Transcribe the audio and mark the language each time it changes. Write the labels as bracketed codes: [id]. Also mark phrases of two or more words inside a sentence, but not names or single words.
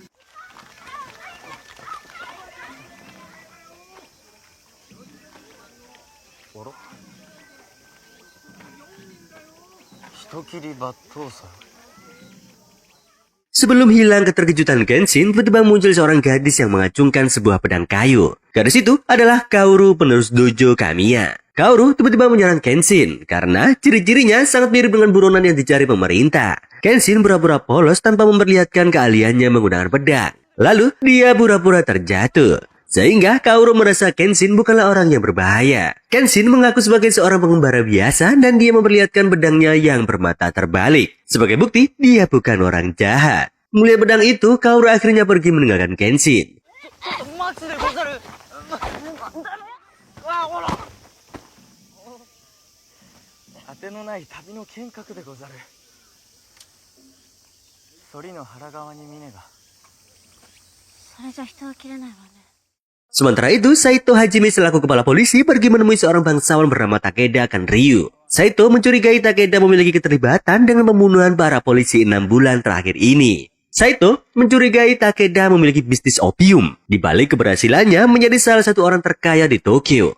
[id] Sebelum hilang keterkejutan Kenshin, tiba-tiba muncul seorang gadis yang mengacungkan sebuah pedang kayu. Gadis itu adalah Kaoru, penerus dojo Kamiya. Kaoru tiba-tiba menyerang Kenshin karena ciri-cirinya sangat mirip dengan buronan yang dicari pemerintah. Kenshin pura-pura polos tanpa memperlihatkan keahliannya menggunakan pedang. Lalu dia pura-pura terjatuh. Sehingga Kaoru merasa Kenshin bukanlah orang yang berbahaya. Kenshin mengaku sebagai seorang pengembara biasa dan dia memperlihatkan pedangnya yang bermata terbalik. Sebagai bukti, dia bukan orang jahat. Melihat pedang itu, Kaoru akhirnya pergi meninggalkan Kenshin. [ja] 待つでござる。当てのない旅の剣客でござる。反りの腹側に峰が。それじゃ人は切れないわね。 [id] Sementara itu, Saito Hajime selaku kepala polisi pergi menemui seorang bangsawan bernama Takeda Kanryu. Saito mencurigai Takeda memiliki keterlibatan dengan pembunuhan para polisi 6 bulan terakhir ini. Saito mencurigai Takeda memiliki bisnis opium. Di balik keberhasilannya menjadi salah satu orang terkaya di Tokyo.